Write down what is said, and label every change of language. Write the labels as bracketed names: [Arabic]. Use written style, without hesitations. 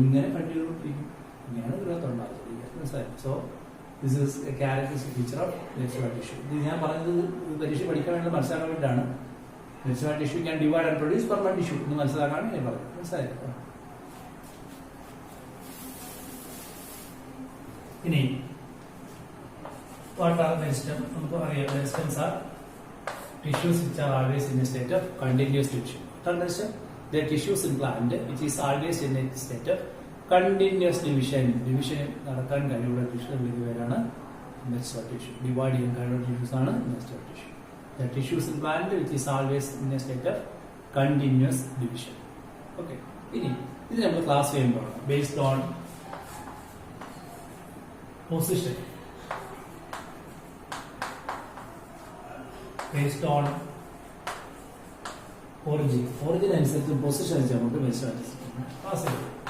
[Malayalam] ഇങ്ങനെ കണ്ടിന്യൂ ചെയ്തിരിക്കും. ഇങ്ങനെയാണ് ഗ്രോത്ത് ഉണ്ടാകുന്നത്. [English] So this is a characteristic feature of meristematic tissue. [Malayalam] ഇത് ഞാൻ പറഞ്ഞത് പരീക്ഷ പഠിക്കാൻ വേണ്ടി മനസ്സിലാക്കാൻ വേണ്ടിയിട്ടാണ്. [English] meristematic tissue can divide and produce permanent tissue [Malayalam] എന്ന് മനസ്സിലാക്കാൻ ഞാൻ പറഞ്ഞു. മനസ്സിലായോ? [English] ഇനി what are meristem? [Malayalam] നമുക്ക് അറിയാം, [English] meristems are tissues which are always in a state of continuous division. What are meristem? They are tissues in plant which is always in a state of continuous division. [Malayalam] Division നടക്കാൻ കഴിവുള്ള tissue പേരാണ് meristematic tissue. Divide ചെയ്യാൻ കഴിവുള്ള tissues ആണ് meristematic tissue. [English] The tissues in plant which is always in a state of continuous division. Okay. [Malayalam] ഇനി ഇത് നമ്മൾ class ചെയ്യുമ്പോൾ [English] based on position, based on origin [Malayalam] അനുസരിച്ച് പൊസിഷൻ അനുസരിച്ച് നമുക്ക് മെരിസ്റ്റമാറ്റിക് ക്ലാസ് ചെയ്യും.